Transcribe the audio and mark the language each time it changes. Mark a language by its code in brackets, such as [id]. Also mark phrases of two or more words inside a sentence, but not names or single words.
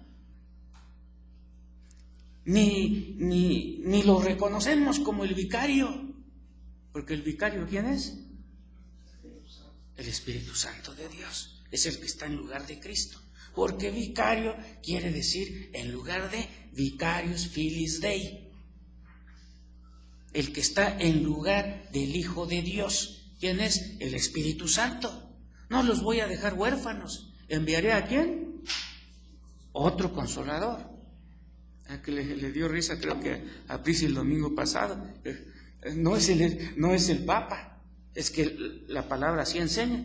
[es] Ni lo reconocemos como el vicario, porque el vicario, ¿quién es? El Espíritu Santo de Dios, es el que está en lugar de Cristo, porque vicario quiere decir en lugar de [la] vicarius filis Dei, [es] el que está en lugar del Hijo de Dios. ¿Quién es? El Espíritu Santo. No los voy a dejar huérfanos, ¿enviaré a quién? Otro consolador. Que le dio risa, creo que a Prisi el domingo pasado, no es el Papa, es que la palabra así enseña.